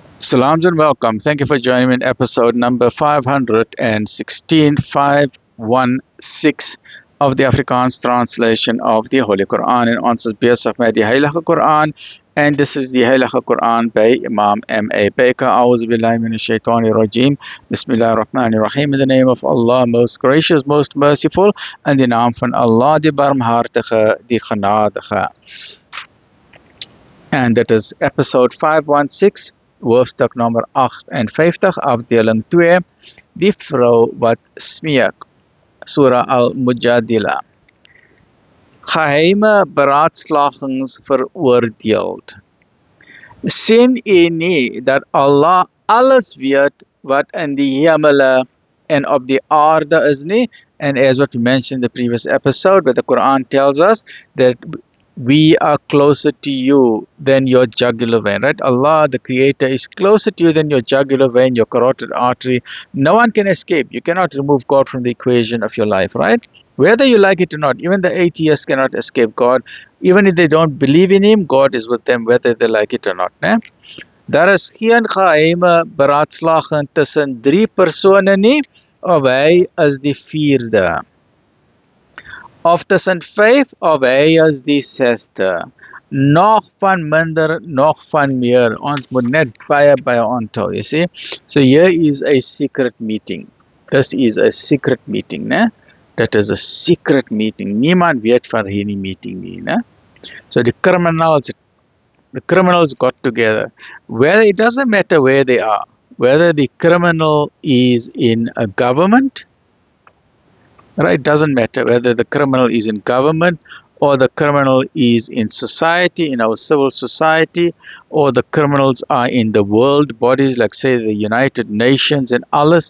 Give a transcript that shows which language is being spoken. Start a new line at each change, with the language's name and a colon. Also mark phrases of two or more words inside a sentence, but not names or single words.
English: Salams and welcome. Thank you for joining me in episode number 516, 516 of the Afrikaans translation of the Holy Quran.
Afrikaans: En ons is besig met die Heilige Quran
English: and this is the
Afrikaans: Heilige Quran by Imam M.A. Baker.
Arabic: أعوذ بالله من الشيطان الرجيم. بسم الله الرحمن الرحيم.
English: In the name of Allah, most gracious, most merciful.
Afrikaans: In the naam van Allah, die barmhartige, die genadige.
English: And that is episode 516.
Afrikaans: Hoofstuk nummer 58, afdeling 2, die vrou wat smeek, Surah Al-Mujadila. Geheime beraadslagings veroordeeld. Sien u nie dat Allah alles weet wat in die hemele en op die aarde is nie?
English: And as what we mentioned in the previous episode, where the Quran tells us that we are closer to you than your jugular vein, right? Allah, the Creator, is closer to you than your jugular vein, your carotid artery. No one can escape. You cannot remove God from the equation of your life, right? Whether you like it or not, even the atheists cannot escape God. Even if they don't believe in Him, God is with them, whether they like it or not.
Afrikaans: Né? Daar is geen geheime beraadslaging tussen drie persone nie, of hy is die vierde. Of tussen 5 of hy is die 6ste. Nog van minder, nog van meer. Ons moet net baie onthou,
English: you see. So here is a secret meeting. This is a secret meeting, né? That is a secret meeting.
Afrikaans: Niemand weet van hierdie meeting nie, né?
English: So the criminals got together. Whether it doesn't matter where they are, whether the criminal is in a government, right? It doesn't matter whether the criminal is in government or the criminal is in society, in our civil society, or the criminals are in the world bodies, like say the United Nations and alles.